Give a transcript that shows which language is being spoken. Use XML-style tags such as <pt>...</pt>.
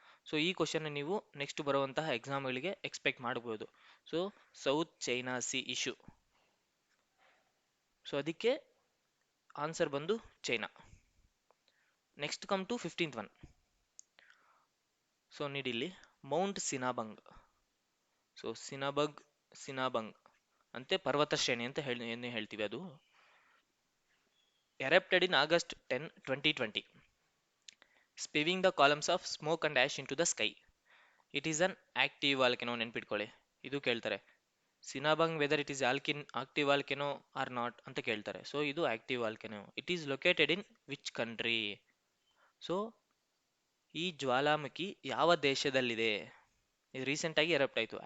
<kn>So ಈ question ನೀವು next ಬರುವಂತಹ ಎಕ್ಸಾಮ್ಗಳಿಗೆ ಎಕ್ಸ್ಪೆಕ್ಟ್ ಮಾಡಬಹುದು. So south China C issue, so ಅದಕ್ಕೆ ಆನ್ಸರ್ ಬಂದು China.</kn> <en>Next come to 15th one.</en> <kn>So ನೀಡಿಲ್ಲಿ Mount ಸಿನಾಬಂಗ್. So ಸಿನಾಬಂಗ್ ಅಂತೆ ಪರ್ವತ ಶ್ರೇಣಿ ಅಂತ ಏನು ಹೇಳ್ತೀವಿ, ಅದು</kn> <en>erupted in August 10, 2020, spewing the columns of smoke and ash into the sky. It is an active volcano.</en> <kn>ನೆನ್ಪಿಟ್ಕೊಳ್ಳಿ, ಇದು ಕೇಳ್ತಾರೆ.</kn> <en>Sinabung whether it is active volcano or not</en> <kn>ಅಂತ ಕೇಳ್ತಾರೆ.</kn> <en>So ಇದು active volcano. It is located in which country?</en> <kn>So ಈ ಜ್ವಾಲಾಮುಖಿ ಯಾವ ದೇಶದಲ್ಲಿದೆ? ಇದು recent ಆಗಿ ಎರಪ್ಟ್ ಆಯ್ತು.</kn>